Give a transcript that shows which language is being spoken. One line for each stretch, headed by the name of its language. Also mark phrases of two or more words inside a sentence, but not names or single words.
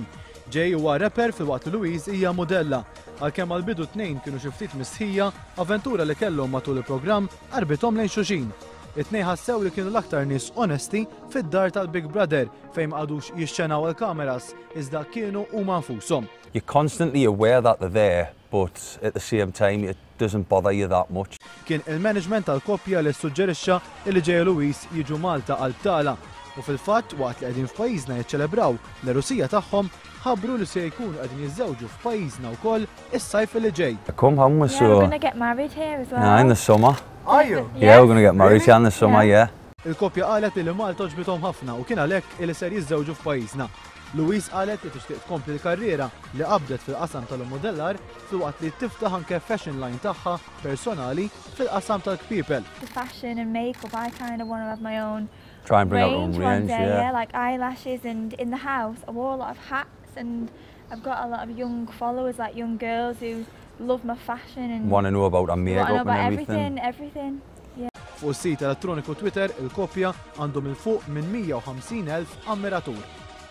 Maltese: Jay huwa rapper filwaqt li Louise hija modella. Għalkemm għall-bidu tnejn kienu xi ftit mistħija, avventura li kellhom matul il-programm qarbithom lejn xulxin. It-tnejn ħassew li kienu l-aktar nies onesti fid-dar tal-Big Brother fejn ma qagħdux jixxenaw il-kameras iżda kienu huma nfushom.
English: You're constantly aware that they're there, but at the same time it doesn't bother you that much.
Maltese: Kien il-management tal-koppja li suġġerixxa li Jay u Louise jiġu Malta għal tala u fil-fatt waqt li qegħdin f'pajjiżna jiċċelebraw l-erusija tagħhom ħabbru li se jkunu qegħdin jiżżewġu f'pajjiżna wkoll is-sajf li ġej.
English: Come home with Yeah, we're going to get married here as well. Yeah, in the summer. Are you? Yeah, we're going to get married here in the summer, yeah.
Maltese: Il-koppja qalet li Malta ġbithom ħafna u kien għalhekk li ser jiżżewġu f'pajjiżna. Louise qalet li tixtieq tkompli l-karriera li qabdet fil-qasam tal-modellar filwaqt li tiftaħ anke
English: fashion line
Maltese: tagħha personali fil-qasam tal-kpiepel.
English: The fashion and makeup, I kind of want to have my own Try and bring out our own one range, day, yeah. like eyelashes, and in the house I wore a lot of hats, and I've got a lot of young followers, like young girls who love my fashion and Want to know about our want to makeup know and about everything. everything. Yeah.
Maltese: Fuq is-sit elettroniku Twitter, il-koppja għandhom il fuq minn 150,000 ammiratur.